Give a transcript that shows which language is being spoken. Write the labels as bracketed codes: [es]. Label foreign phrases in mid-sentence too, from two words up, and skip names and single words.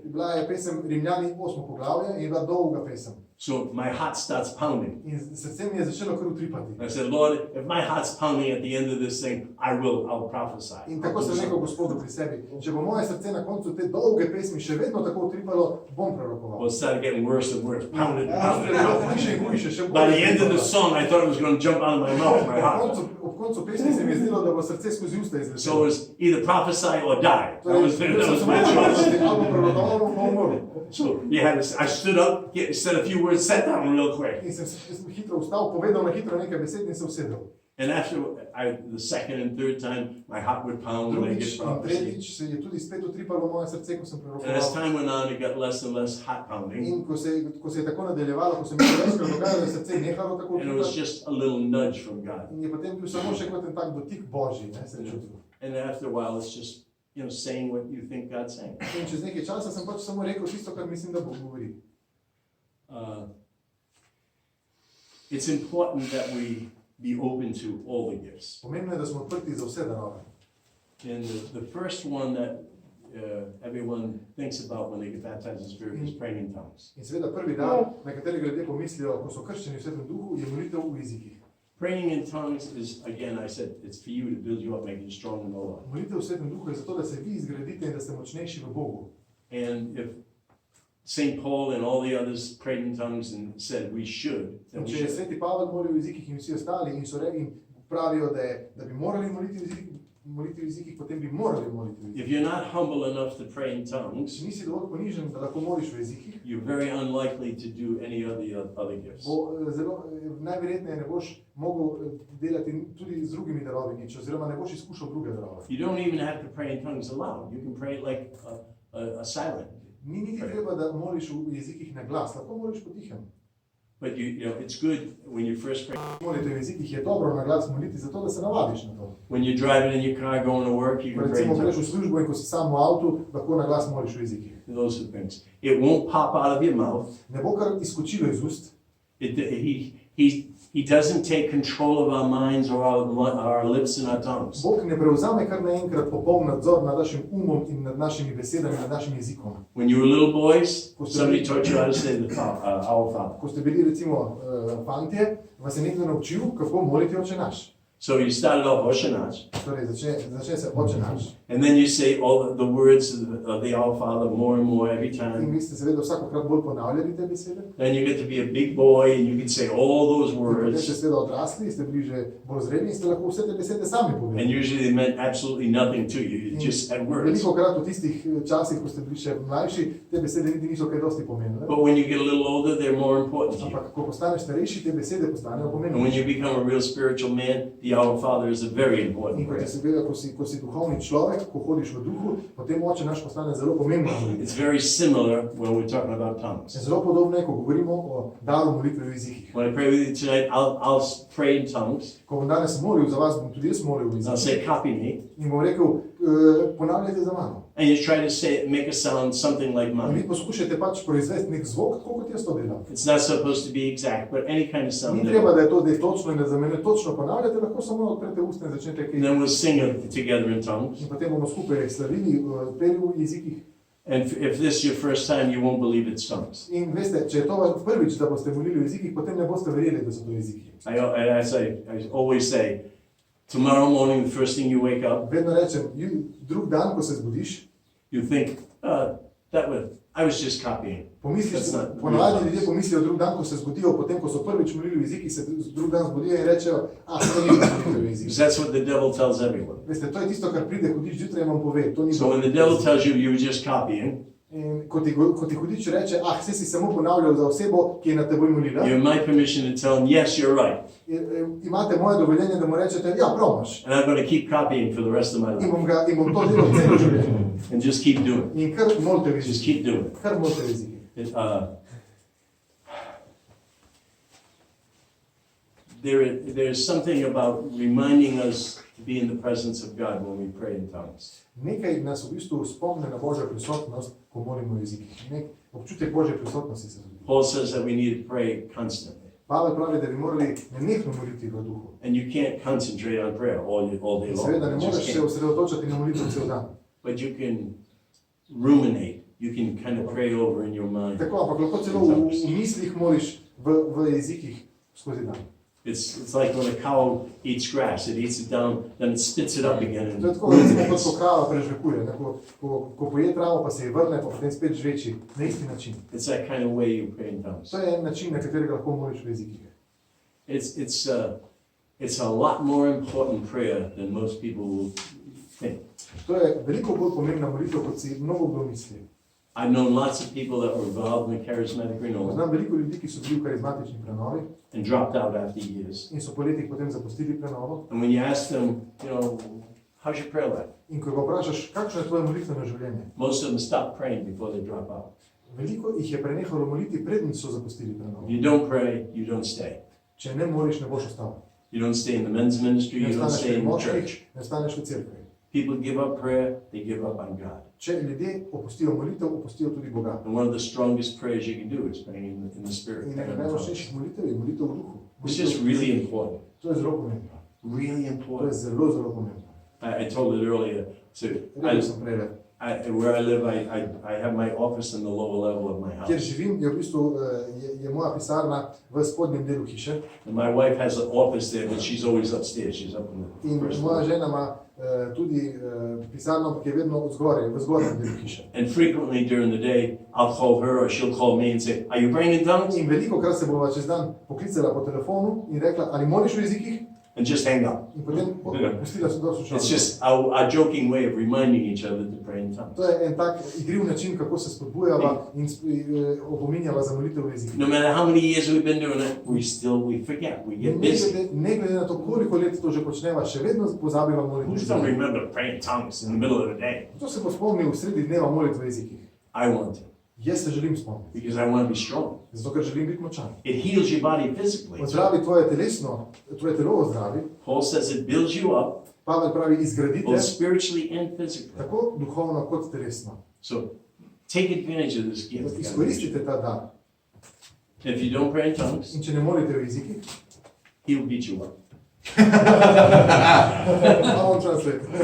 [sl] Bila je pesem Rimljani 8. poglavje in je bila dolga pesem. [en] So my heart starts pounding. [sl] In srce mi je začelo kar utripati. [en] I said, Lord, if my heart's pounding at the end of this thing, I'll prophesy. [sl] In tako sem rekel Gospodu pri sebi, če bo moje srce na koncu te dolge pesmi še vedno tako utripalo, bom prorokoval. [en] Well, it started getting worse and worse. Pounded, [sl] Ja, [en] pounded, [sl] bilo [en] pounded. [sl] hujše in hujše, še bolj. [en] By the end of the song, I thought it was going to jump out of my mouth, my [sl] Ob [en] heart. [sl] koncu koncu pesmi se mi je zdelo, da bo srce skozi usta [en] So it [sl] izletelo. [en] was either prophesy or die. That [sl] Torej, [en] was [sl] bil [en] that was [sl] sem [en] my [sl] samo [en] choice. [sl] ali prorokoval, ali pa umrl. [en] So you had to, I stood up, said a few words, sat down real quick. [sl] In sem hitro vstal, povedal na hitro nekaj besed in se usedel. [en] And after the second and third time, my heart would pound when I [sl] Drugič [en] get [sl] in [en] prophecy. [sl] tretjič se je tudi spet utripalo moje srce, ko sem [en] And as [sl] prorokoval. [en] time went on, it got less and less heart pounding. [sl] In ko se je tako nadaljevalo, ko se mi je večkrat dogajalo, da je srce nehalo tako [en] And it was [sl] utripati. [en] just a little nudge from God. [sl] In je potem bil samo še kot en tak dotik Božji, ne, se je čutil. [en] And after a while, it's just, saying what you think God's saying. [sl] In čez nekaj časa sem pač samo rekel tisto, kar mislim, da Bog govori. [en] It's important that we be open to all the gifts. [sl] Pomembno je, da smo odprti za vse darove. [en] And the first one that everyone thinks about when they get baptized in the Spirit is praying in tongues. [sl] In seveda prvi dar, na katerega ljudje pomislijo, ko so krščeni v Svetem Duhu, je molitev v jezikih. [en] Praying in tongues is, again, I said, it's for you to build you up, make you strong in the Lord. [sl] Molitev v Svetem Duhu je zato, da se vi izgradite in da ste močnejši v Bogu. [en] And if St. Paul and all the others prayed in tongues and said we should, then [sl] In [en] we [sl] če je [en] should. [sl] sveti Pavel molil v jezikih in vsi ostali in so rekli, pravijo, da bi morali moliti v jezikih, potem bi morali moliti v jezikih. [en] If you're not humble enough to pray in tongues, [sl] Če nisi dovolj ponižen, da lahko moliš v jezikih, [en] you're very unlikely to do any of the other gifts. [sl] najverjetneje ne boš mogel delati tudi z drugimi darovi nič, oziroma ne boš izkušal druge darove. [en] You don't even have to pray in tongues aloud. You can pray like a silent. [sl] Ni niti treba, da moliš v jezikih na glas, lahko moliš potihem. [en] But it's good when you first pray. [sl] Molite v jezikih je dobro na glas moliti, zato da se navadiš na to. [en] When you're driving in your car going to work, you [sl] Ko [en] can pray in [sl] recimo greš v [en] tongues. [sl] službo in ko si sam v avtu, lahko na glas moliš v jezikih. [en] Those are things. It won't pop out of your mouth. [sl] Ne bo kar izkočilo iz ust. [en] He doesn't take control of our minds or our lips and our tongues. [sl] Bog ne prevzame kar naenkrat popoln nadzor nad našim umom in nad našimi besedami, nad našim jezikom. [en] When you were little boys, somebody taught you how to say our Father. [sl] Ko ste bili recimo fantje, vas je nekdo naučil, kako moliti Oče naš. [en] So you started off Osher Nash, [sl] Torej začne se Oče naš. [en] and then you say all the words of the Our Father more and more every [sl] In [en] time. [sl] vi ste seveda vsakokrat bolj ponavljali te besede. [en] Then you get to be a big boy and you can say all those [sl] In potem ste [en] words. [sl] seveda odrasli, ste bili že bolj zreli in ste lahko vse te besede sami [en] And [sl] povedali. [en] usually they meant absolutely nothing to you. You just had words. [sl] Veliko krat v tistih časih, ko ste bili še mlajši, te besede niti niso kaj dosti pomenile. [en] But when you get a little older, they're more important to you. [sl] Ampak ko postaneš starejši, te besede postanejo [en] And when you [sl] pomembnejše. [en] become a real spiritual man, the Our Father is a very important [sl] In ko, [en] prayer. [sl] seveda, ko si duhovni človek, ko hodiš v duhu, potem Oče naš postane zelo pomembna molitev. [en] It's very similar when we're talking about tongues. [sl] Zelo podobno je, ko govorimo o daru molitve v jezikih. [en] When I pray with you tonight, I'll pray in tongues. [sl] Ko bom danes molil za vas, bom tudi jaz molil v [en] I'll [sl] jezikih. [en] say, copy me. [sl] In bom rekel, ponavljajte za mano. [en] And you try to say, make a sound something like [sl] In vi [en] mine. [sl] poskušajte pač proizvesti nek zvok, tako kot jaz to delam. [en] It's not supposed to be exact, but any kind of [sl] Ni [en] sound. [sl] treba, da je to zdaj točno in da za mene točno ponavljate, lahko samo odprete usta in začnete [en] And [sl] kaj. [en] then we'll sing it together in tongues. [sl] In potem bomo skupaj slavili, peli v jezikih. [en] And if this is your first time, you won't believe it's tongues. [sl] In veste, če je to prvič, da boste molili v jezikih, potem ne boste verjeli, da so to jeziki. [en] As I always say, tomorrow morning, the first thing you wake up, [sl] Vedno rečem, drug dan, ko se zbudiš, [en] you think, I was just copying. [sl] pomisliš, [en] That's not [sl] ponavadi [en] real. [sl] ljudje pomislijo drug dan, ko se zbudijo, potem ko so prvič molili v jezikih, se drug dan zbudijo in rečejo, to ni molitev v [en] Because [sl] jezikih. [en] that's what the devil tells everyone. [sl] Veste, to je tisto, kar pride, hudič zjutraj vam pove, to ni [en] So when the devil tells you you were just copying, [sl] In ko ti hudič reče, saj si samo ponavljal za osebo, ki je na teboj molila, [en] you have my permission to tell him, yes, you're right. [sl] imate moje dovoljenje, da mu rečete, ja, prav imaš. [en] And I'm going to keep copying for the rest of my [sl] In [en] life. [sl] bom to delal celo življenje. [en] And just keep doing [sl] In kar molite v [en] it. Just [sl] jezikih. [en] keep doing it. [sl] Kar molite v jezikih. [en] There's something about reminding us to be in the presence of God when we pray in tongues. [sl] Nekaj nas v bistvu spomne na Božjo prisotnost, ko molimo v jezikih. Nek občutek Božje prisotnosti se zgodi. [en] Paul says that we need to pray constantly. [sl] Pavel pravi, da bi morali nenehno moliti v duhu. [en] And you can't concentrate on prayer all day long. [sl] Seveda ne [en] You just [sl] moreš se [en] can't. [sl] osredotočati na molitev cel dan. [en] But you can ruminate. You can kind of pray over in your mind. [sl] Tako, ampak lahko celo v mislih moliš v jezikih skozi dan. [en] It's like when a cow eats grass. It eats it down, then it spits it up again. And [sl] To je tako, recimo, kot ko krava prežvekuje. Ko poje travo, pa se je vrne, pa potem spet žveči. Na isti način. [en] it's that kind of way you pray in tongues. [sl] To je en način, na katerega lahko moliš v jezikih. [en] It's a lot more important prayer than most people will think. [sl] To je veliko bolj pomembna molitev, kot si mnogo kdo misli. [en] I've known lots of people that were involved in the charismatic renewal [sl] Poznam veliko ljudi, ki so bili v karizmatični prenovi [en] and dropped out after years. [sl] in so po letih potem zapustili prenovo. [en] And when you ask them, you know, how's your prayer life? [sl] In ko ga vprašaš, kakšno je tvoje molitveno življenje, [en] Most of them stop praying before they drop out. [sl] veliko jih je prenehalo moliti, preden so zapustili [en] If [sl] prenovo. [en] you don't pray, you don't stay. [sl] Če ne moliš, ne boš ostal. [en] You don't stay in the men's ministry, [sl] Ne [en] you don't [sl] ostaneš [en] stay [sl] pri [en] in the [sl] moških, [en] church. [sl] ne ostaneš v cerkvi. [en] People give up prayer, they give up on God. [sl] Če ljudje opustijo molitev, opustijo tudi Boga. [en] And one of the strongest prayers you can do is praying in the Spirit. [sl] In [en] praying [sl] ena [en] in tongues. [sl] najmočnejših molitev je molitev v duhu. [en] It's just really important. [sl] To je zelo pomembno. [en] Really [sl] To je [en] important. [sl] zelo, zelo pomembno. [en] I told it earlier. So [sl] Rekel sem prej, [en] where I live, I have my office in the lower level of my [sl] kjer [en] house. [sl] živim, je v bistvu je moja pisarna v spodnjem delu hiše [en] And my wife has an office there, but she's always upstairs. She's up in the [sl] in [en] first [sl] moja [en] floor. [sl] žena ima tudi pisarno, ki je vedno zgoraj, v zgornjem delu hiše. [en] And frequently during the day, I'll call her or she'll call me and say, "Are you praying in tongues?" [sl] In veliko krat se bova čez dan poklicala po telefonu in rekla, ali moliš v jezikih? [en] And just hang up. [sl] In potem pustila sem to [en] It's [sl] slušalko. [en] just our joking way of reminding each other to pray in tongues. [sl] To je en tak igriv način, kako se spodbujava in opominjava za molitev v jezikih. [en] No matter how many years we've been doing it, we forget, we get busy. [sl] Ne glede na to, koliko let to že počneva, še vedno pozabiva moliti. [en] Who's don't remember praying in tongues in the middle of the day? [sl] To se bo spomnil v sredi dneva moliti v jezikih. [en] I want to, [sl] Jaz se želim spomniti, [en] because I want to be strong. [sl] zato ker želim biti močan. [en] It heals your body physically. [sl] Ozdravi tvoje telo ozdravi. [en] Paul says it builds you up, [sl] Pavel pravi, izgradite [en] both spiritually and physically. [sl] tako duhovno kot telesno. [en] So take advantage of this gift. God. [sl] Izkoristite ta dar. [en] If you don't pray in tongues, [sl] In če ne molite v jezikih, [en] he'll beat you up. I won't translate.